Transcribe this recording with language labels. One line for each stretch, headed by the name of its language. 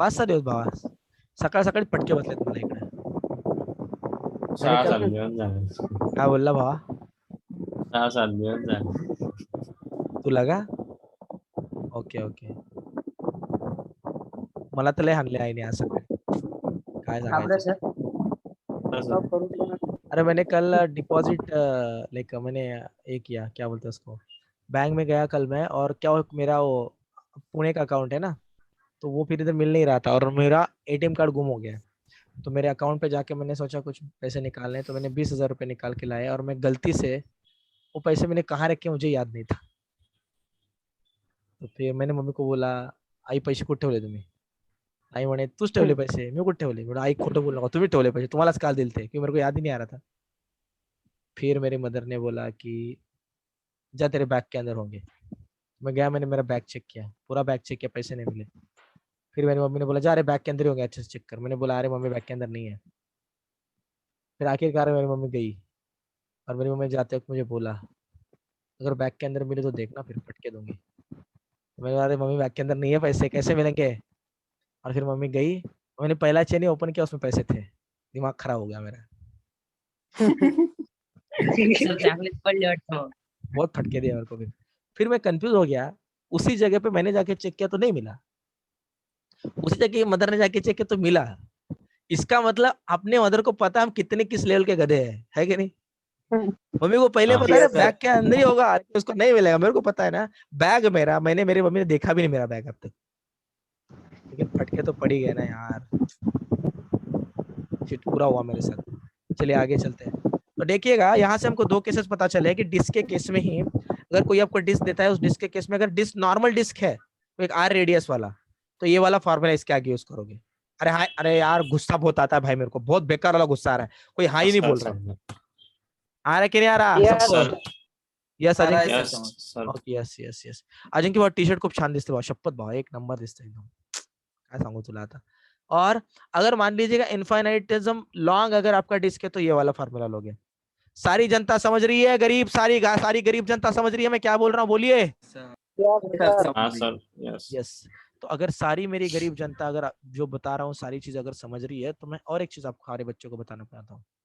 Marathi: 5-6 दिवस बाबा, सकाळ सकाळी फटके बसलेत मला इकडे. 6-7 दिवस झाले. काय बोलला भावा? 6-7 दिवस झाले. तुला का? Okay okay. मला तर लय हाणले आईने आज सकाळी. काय घाबरं सांगायचं? सर. तसं. करू द्या.
Hindi: अरे मैंने कल डिपॉजिट लाइक मैंने ये किया, क्या बोलते हैं उसको, बैंक में गया कल मैं, और क्या मेरा वो पुणे का अकाउंट है ना, तो वो फिर इधर मिल नहीं रहा था और मेरा एटीएम कार्ड गुम हो गया। तो मेरे अकाउंट पे जाके मैंने सोचा कुछ पैसे निकालने, तो मैंने 20,000 रुपये निकाल के लाए, और मैं गलती से वो पैसे मैंने कहाँ रखे मुझे याद नहीं था। तो फिर मैंने मम्मी को बोला,
Marathi: आई पैसे कुठे ठेवले तुम्ही? आई म्हणे तूच ठेवले पैसे, मी कुठे ठेवले? म्हणून आई खोटं बोलू नका, तुम्ही ठेवले पैसे, तुम्हालाच काल दिलते,
Hindi: क्योंकि मेरे को याद ही नहीं आ रहा था। फिर मेरी मदर ने बोला कि जा तेरे बैग के अंदर होंगे। मैं गया, मैंने मेरा बैग चेक किया, पूरा बैग चेक किया, पैसे नहीं मिले। फिर मेरी मम्मी ने बोला जा अरे बैग के अंदर ही होंगे, अच्छे से चेक कर। मैंने बोला अरे मम्मी बैग के अंदर नहीं है। फिर आखिरकार मेरी मम्मी गई, और मेरी मम्मी जाते वक्त मुझे बोला अगर बैग के अंदर मिले तो देखना, फिर फटके दूंगी। तो मैंने बोला अरे मम्मी बैग के अंदर नहीं है पैसे, कैसे मिलेंगे? और फिर मम्मी गई, मैंने पहला चेन ही ओपन किया, उसमें पैसे थे। दिमाग खराब हो गया मेरा।
Marathi: सर चांगलेच पडले वाटतं मग.
Hindi: बहुत फटके दिए मेरे को। फिर मैं कंफ्यूज हो गया, उसी जगह पे मैंने जाके चेक किया तो नहीं मिला, उसी जगह मदर ने जाके चेक किया तो मिला। इसका मतलब अपने मदर को पता हम कितने किस लेवल के गधे हैं, है कि नहीं? मम्मी को पहले पता है बैग के अंदर ही होगा, उसको नहीं मिलेगा। मेरे को पता है ना बैग मेरा, मैंने मेरी मम्मी ने देखा भी नहीं मेरा बैग अब तक, लेकिन फटके तो पड़ ही गए ना यार। शिट, पूरा हुआ मेरे साथ। चलिए आगे चलते हैं। तो देखिएगा यहाँ से हमको दो केसेस पता चले कि डिस्क के केस में ही अगर कोई आपको डिस्क देता है, उस डिस्क के केस में अगर डिस्क नॉर्मल डिस्क है तो एक आर रेडियस वाला, तो ये वाला फॉर्मूला इसके आगे यूज करोगे। अरे हाँ, अरे यार गुस्सा बहुत आता है भाई, मेरे को बहुत बेकार वाला गुस्सा आ रहा है, कोई हाँ ही नहीं बोल रहा। आ रहा है कि नहीं आ रहा
English: Yes,
Hindi: सबको? Sir
English: yes Ajinkya, yes sir okay yes yes yes
Marathi: अजिंक्य भाऊ टी शर्ट खूप छान दिसते भाऊ, शपथ भाऊ एक नंबर दिसते एकदम, काय सांगू तुला आता।
Hindi: और अगर मान लीजिएगा इन्फाइनाइटिज्म लॉन्ग अगर आपका डिस्क है तो ये वाला फॉर्मूला लोगे। सारी जनता समझ रही है? गरीब सारी गरीब जनता समझ रही है मैं क्या बोल रहा हूँ? बोलिए। हाँ सर यस यस तो अगर सारी मेरी गरीब जनता अगर जो बता रहा हूँ सारी चीज अगर समझ रही है, तो मैं और एक चीज आपको सारे बच्चों को बताना चाहता हूँ।